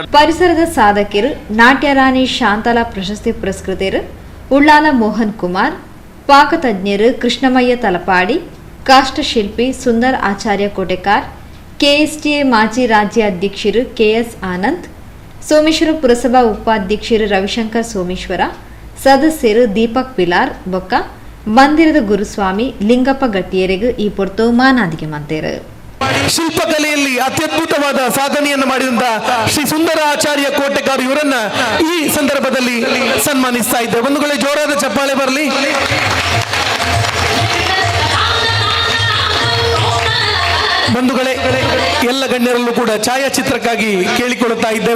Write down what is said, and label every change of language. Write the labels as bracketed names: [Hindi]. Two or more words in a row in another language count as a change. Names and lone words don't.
[Tulu] ಪರಿಸರದ ಸಾಧಕರು ನಾಟ್ಯರಾಣಿ ಶಾಂತಲಾ ಪ್ರಶಸ್ತಿ ಪುರಸ್ಕೃತರು ಉಳ್ಳಾಲ ಮೋಹನ್ ಕುಮಾರ್, ಪಾಕತಜ್ಞರು ಕೃಷ್ಣಮಯ್ಯ ತಲಪಾಡಿ, ಕಾಷ್ಟಶಿಲ್ಪಿ ಸುಂದರ್ ಆಚಾರ್ಯ ಕೋಟೆಕಾರ್, ಕೆಎಸ್ಟಿಎ ಮಾಜಿ ರಾಜ್ಯ ಅಧ್ಯಕ್ಷರು ಕೆಎಸ್ ಆನಂದ್, ಸೋಮೇಶ್ವರ ಪುರಸಭಾ ಉಪಾಧ್ಯಕ್ಷರು ರವಿಶಂಕರ್ ಸೋಮೇಶ್ವರ, ಸದಸ್ಯರು ದೀಪಕ್ ಪಿಲಾರ್ ಬೊಕ್ಕ ಮಂದಿರದ ಗುರುಸ್ವಾಮಿ ಲಿಂಗಪ್ಪ ಗಟ್ಟಿಯರಿಗೂ ಈ ಪೊರ್ತು ಮಾನಾದಿಗೆ ಮಂತೇರು. [Kannada] ಶಿಲ್ಪಕಲೆಯಲ್ಲಿ ಅತ್ಯದ್ಭುತವಾದ ಸಾಧನೆಯನ್ನು ಮಾಡಿದಂತ ಶ್ರೀ ಸುಂದರ ಆಚಾರ್ಯ ಕೋಟೆಕಾರ್ ಇವರನ್ನ ಈ ಸಂದರ್ಭದಲ್ಲಿ ಸನ್ಮಾನಿಸ್ತಾ ಇದ್ದೇವೆ. ಬಂಧುಗಳೇ, ಜೋರಾದ ಚಪ್ಪಾಳೆ ಬರಲಿ. ಬಂಧುಗಳೇ, ಎಲ್ಲ ಗಣ್ಯರಲ್ಲೂ ಕೂಡ ಛಾಯಾಚಿತ್ರಕ್ಕಾಗಿ ಕೇಳಿಕೊಳ್ಳುತ್ತಾ ಇದ್ದೇವೆ.